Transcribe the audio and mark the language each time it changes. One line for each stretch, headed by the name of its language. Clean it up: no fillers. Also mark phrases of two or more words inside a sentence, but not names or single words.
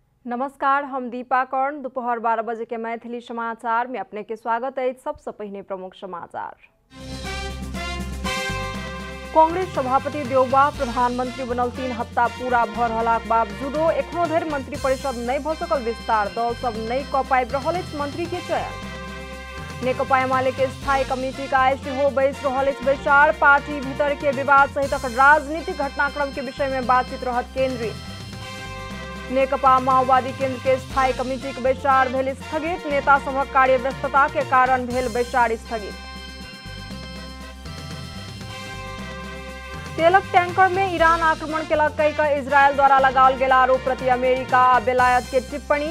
Maithili: नमस्कार, हम दीपा कर्ण। दोपहर 12 बजे के मैथिली समाचार में अपने के स्वागत है। सबसे पहले प्रमुख समाचार। कांग्रेस सभापति देउबा प्रधानमंत्री बनल 3 हफ्ता पूरा भ रहलाक बावजूदो एखनो धरि मंत्री परिषद नहीं भ सकल विस्तार। दल सब नहीं क पाबि रहल अछि मंत्री के चयन। नेकपा एमाले के स्थायी कमिटी का आइ सेहो बैस रहल अछि बैसार। पार्टी भीतर के विवाद सहितक राजनीतिक घटनाक्रम के विषय में बातचीत रहत केंद्रित। नेकपा माओवादी केंद्र के स्थायी कमिटी के बैसार भेल स्थगित। नेता सभक कार्य व्यस्तता के कारण भेल बैसार स्थगित। तेलक टैंकर में ईरान आक्रमण केलक कहि इजरायल द्वारा लगाओल गेल आरोप प्रति अमेरिका आ बेलायत के टिप्पणी।